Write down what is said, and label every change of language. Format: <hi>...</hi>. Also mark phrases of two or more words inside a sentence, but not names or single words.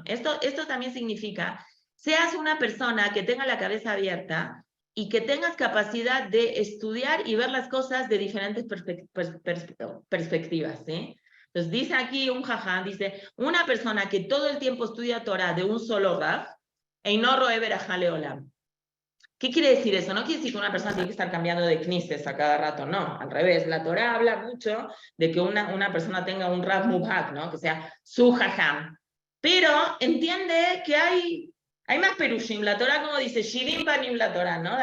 <es>Esto también significa, seas una persona que tenga la cabeza abierta y que tengas capacidad de estudiar y ver las cosas de diferentes perspectivas, ¿sí? Entonces dice aquí un Jajam, dice, una persona que todo el tiempo estudia Torah de un solo Rav,</es> <he>אינו רואה ברכה לעולם.</he> <es>¿Qué quiere decir eso? No quiere decir que una persona tiene que estar cambiando de knisses a cada rato, no, al revés. La Torá habla mucho de que una persona tenga un</es> <he>רב מובהק,</he> <es>¿no? Que sea su jajam. Pero entiende que hay más perushim. La Torá, como dice,</es> <he>שבעים פנים לתורה, ¿no?</he>